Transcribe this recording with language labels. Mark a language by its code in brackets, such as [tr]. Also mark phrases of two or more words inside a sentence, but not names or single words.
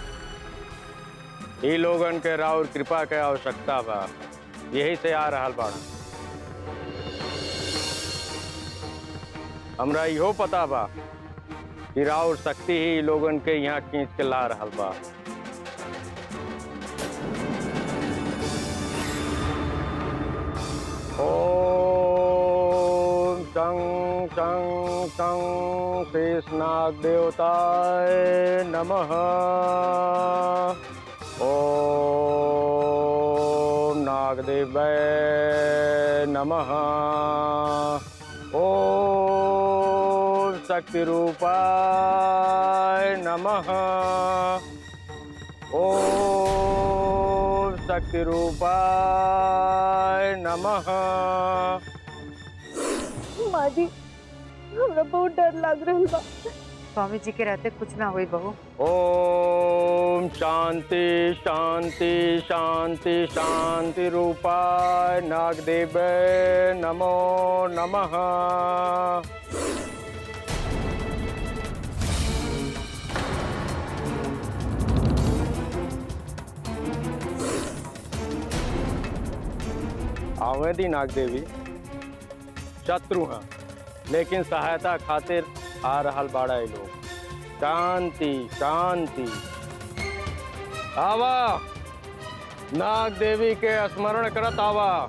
[bho] ई लोगन के राउर कृपा के आवश्यकता बा, यही से आ रहल बाड़ा। हमरा इहो पता बा कि राउर शक्ति ही ई लोगन के यहाँ खींच के ला रहल बा। [sa] ओम चं चं चं शेषनाग देवताय नमः। ओम नागदेवाय नमः। ओम शक्ति रूपाय नमः। ओम शक्ति रूपाय नमः। [bho] माँ जी, हमरा बहुत डर लग रहा बा। स्वामी जी के रहते कुछ ना हुई बहू। [sa] ओम शांति शांति शांति शांति रूपाय नागदेव नमो नमः। [bho] आवेदी नागदेवी शत्रु हैं लेकिन सहायता खातिर आ रहल बाड़ा ये लोग। [sa] शांति शांति। [bho] आवा नाग देवी के स्मरण करत आवा।